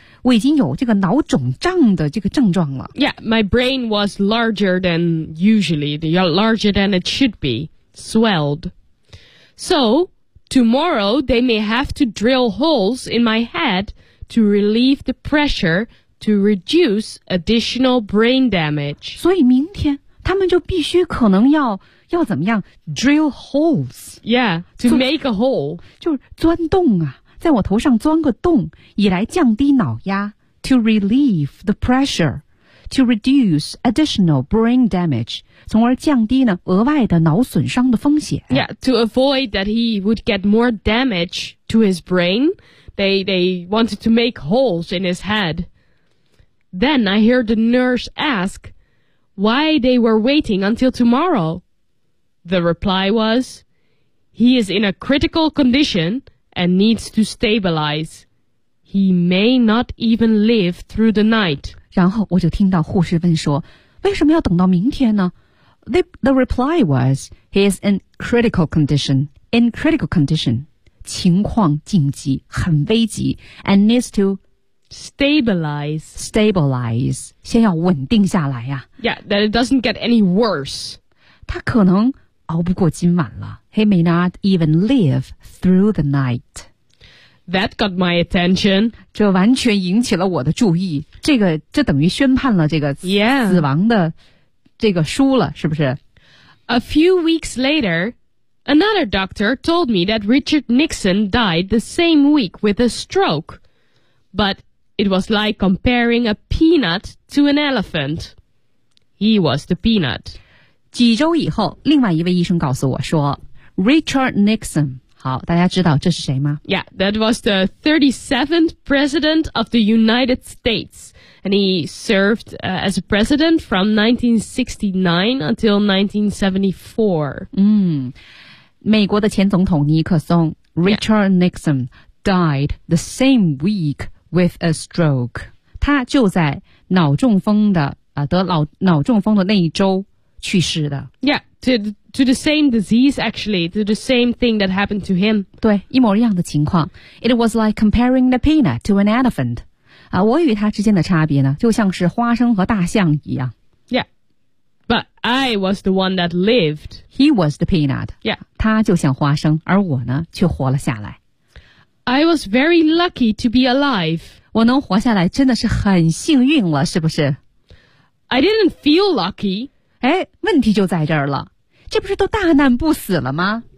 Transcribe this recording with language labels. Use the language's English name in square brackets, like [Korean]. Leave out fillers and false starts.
[Chinese] 我已经有这个脑肿胀的这个症状了。 [English] Yeah, my brain was larger than usually, larger than it should be, swelled. So, tomorrow they may have to drill holes in my head to relieve the pressure to reduce additional brain damage. [Chinese] 所以明天他们就必须可能要怎么样 [English] drill holes. Yeah, to make a hole. [Chinese] 就是钻洞啊。在我头上钻个洞，以来降低脑压 ， [English] to relieve the pressure, to reduce additional brain damage, [Chinese] 从而降低呢额外的脑损伤的风险。 [English] Yeah, to avoid that he would get more damage to his brain, they wanted to make holes in his head. Then I heard the nurse ask why they were waiting until tomorrow. The reply was, he is in a critical condition. and needs to stabilize. He may not even live through the night. [Chinese] 然后我就听到护士问说，为什么要等到明天呢？ [English] The reply was, he is in critical condition. In critical condition, [Chinese] 情况紧急，很危急 [English] and needs to stabilize, [Chinese] 先要稳定下来呀。 [English] Yeah, that it doesn't get any worse. [Chinese] 他可能熬不过今晚了。 [English] He may not even live through the night. That got my attention. [Chinese] 这完全引起了我的注意。这等于宣判了这个死亡的。这个输了是不是 [English] A few weeks later, another doctor told me that Richard Nixon died the same week with a stroke. But it was like comparing a peanut to an elephant. He was the peanut. [Chinese] 几周以后另外一位医生告诉我说 Richard Nixon, 好大家知道这是谁吗 [English] Yeah, that was the 37th president of the United States. And he served, as a president from 1969 until 1974. [Chinese] 美国的前总统尼克松 [English] Richard Nixon died the same week with a stroke. [Chinese] 他就在脑中风的、得脑中风的那一周去世的。 [English] Yeah, to the same disease actually, to the same thing that happened to him. [Chinese] 对，一模一样的情况。 [English] It was like comparing the peanut to an elephant. [Chinese] 我与他之间的差别呢就像是花生和大象一样 [English] Yeah But I was the one that lived He was the peanut Yeah [Chinese] 他就像花生而我呢却活了下来 [English] I was very lucky to be alive [Chinese] 我能活下来真的是很幸运了是不是 [English] I didn't feel lucky [Chinese] 哎，问题就在这儿了这不是都大难不死了吗、